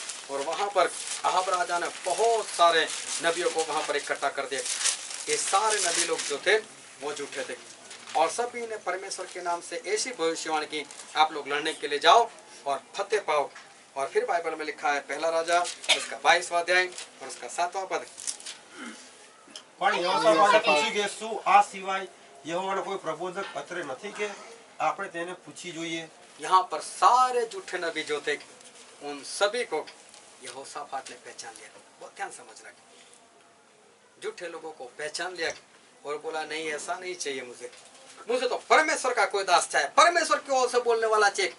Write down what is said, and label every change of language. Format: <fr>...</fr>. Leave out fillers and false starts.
<hi>और वहां पर अहाब राजा ने बहुत सारे नबियों को वहां पर इकट्ठा कर दिया। ये सारे नबी लोग जो थे वो झूठे थे और सभी ने परमेश्वर के नाम से ऐसी भविष्यवाणी की, आप लोग लड़ने के लिए जाओ और फतेह पाओ। और फिर बाइबल में लिखा है पहला राजा उसका 22वां अध्याय और उसका 7वां पद।</hi> <gu>પણ યહોશાફાટે પૂછ્યું કે શું આ સિવાય યહોવાનો કોઈ પ્રબોધક અત્રે નથી કે આપણે તેને પૂછી જોઈએ?</gu> <hi>यहाँ पर सारे झूठे नबी जो थे उन सभी को यहोशाफाट ने पहचान लिया। बहुत ध्यान समझ रहा, झूठे लोगों को पहचान लिया और बोला नहीं ऐसा नहीं चाहिए, मुझे तो परमेश्वर का कोई दास चाहिए, परमेश्वर की ओर से बोलने वाला चाहिए।</hi>